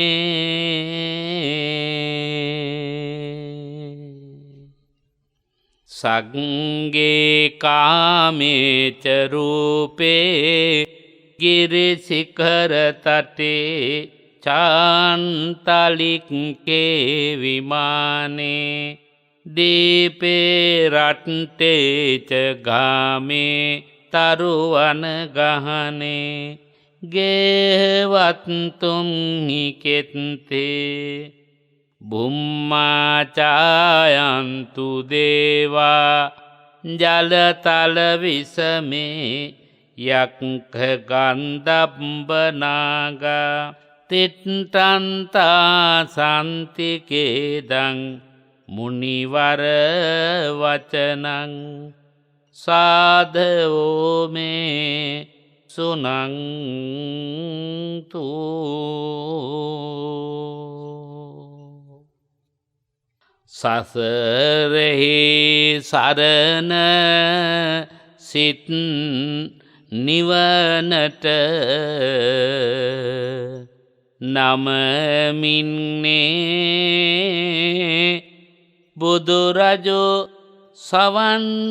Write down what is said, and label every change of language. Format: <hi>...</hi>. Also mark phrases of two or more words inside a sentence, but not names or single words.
<pi>සග්ගේ කාමේච රූපේ ගිරිසිකර තටේ චාන්තලික්කේ විමානේ දීපේ රට්ටේච ගාමේ තරුවන ගහනේ ගේවත්තුම්හි කෙත්තේ බුම්මාචායන්තු දේවා ජලතල විසමේ යක්ඛ ගන්ධබ්බනාගා තිට්ඨන්තා සම්තිකේදං මුනිවර වචනං සාධවෝ මේ සුනන්තු.</pi> <si>සසරෙහි සරණ සිත් නිවනට නමමින්නේ බුදුරජෝ සවන්</si>